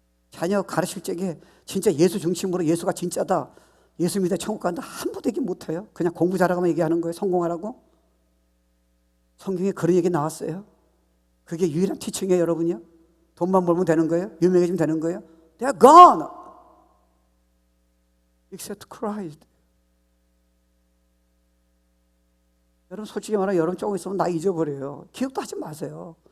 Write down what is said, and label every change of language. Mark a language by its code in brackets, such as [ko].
[ko] 자녀 가르칠 적에 진짜 예수 중심으로 예수가 진짜다, 예수 믿어 천국 간다, 한 번도 얘기 못해요. 그냥 공부 잘하고만 얘기하는 거예요. 성공하라고. 성경에 그런 얘기 나왔어요? 그게 유일한 티칭이에요, 여러분이요? 돈만 벌면 되는 거예요? 유명해지면 되는 거예요? [en] They are gone except Christ. [ko] 여러분 솔직히 말하면 여러분 조금 있으면 나 잊어버려요. 기억도 하지 마세요.